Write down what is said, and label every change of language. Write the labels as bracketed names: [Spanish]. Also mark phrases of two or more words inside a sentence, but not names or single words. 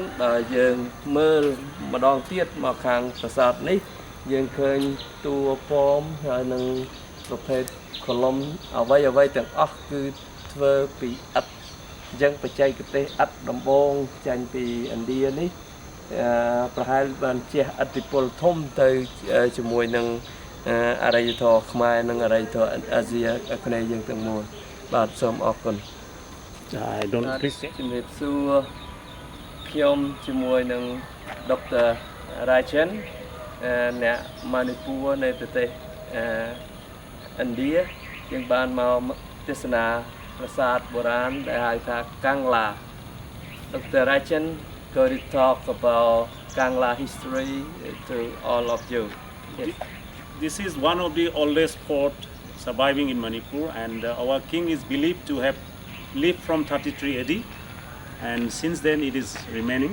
[Khmer] បើយើងមើលម្ដងទៀតមកខាងប្រាសាទនេះយើងឃើញតួប៉មហើយនឹងប្រភេទកលុំអ្វីទាំងអស់គឺធ្វើពីឥដ្ឋអញ្ចឹងបច្ចេកទេសឥដ្ឋដំបូងចេញពីឥណ្ឌានេះប្រហែលបានជះឥទ្ធិពលធំទៅជាមួយនឹងអរិយធម៌ខ្មែរនិងអរិយធម៌អាស៊ីអាគ្នេយ៍យើងទាំងមូលបាទសូមអរគុណ [English] I don't appreciate. [Khmer] ជំរាបសួរខ្ញុំជាមួយនឹងដុកទ័ររ៉ាចិនអ្នកម៉ានីពូនៃប្រទេសឥណ្ឌាយើងបានមកទេសនាប្រាសាទបុរាណដែលហៅថាកាំងឡា Dr. [English] Rajan going to talk about Kangla history to all of you. Yes. This is one of the oldest fort surviving in Manipur, and our king is believed to have lived from 33 AD, and since then it is remaining.